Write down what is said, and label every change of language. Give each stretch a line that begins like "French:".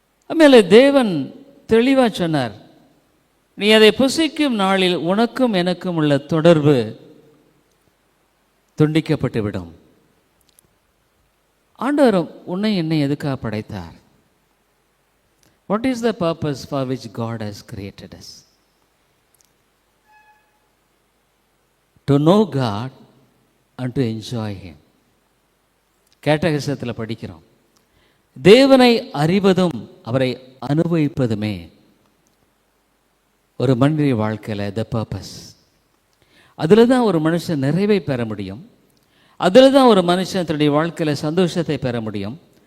Tamil: ஆಮೇಲೆ தேவன் தெளிவாக சொன்னார், நீ அதை புசிக்கும் நாளில் உனக்கும் எனக்கும் உள்ள தொடர்பு துண்டிக்கப்பட்டுவிடும். ஆண்டவர் உன்னை என்னை எதுக்காக படைத்தார்?
English: What is the purpose for which God has created us? To know God and to enjoy Him.
Tamil: கேட்டகசத்தில் படிக்கிறோம், தேவனை அறிவதும் அவரை அனுபவிப்பதுமே ஒரு மனித வாழ்க்கையில்
English: The purpose.
Tamil: அதில் தான் ஒரு மனுஷன் நிறைவை பெற முடியும். அதில் தான் ஒரு மனுஷன் தன்னுடைய வாழ்க்கையில் சந்தோஷத்தை பெற முடியும்.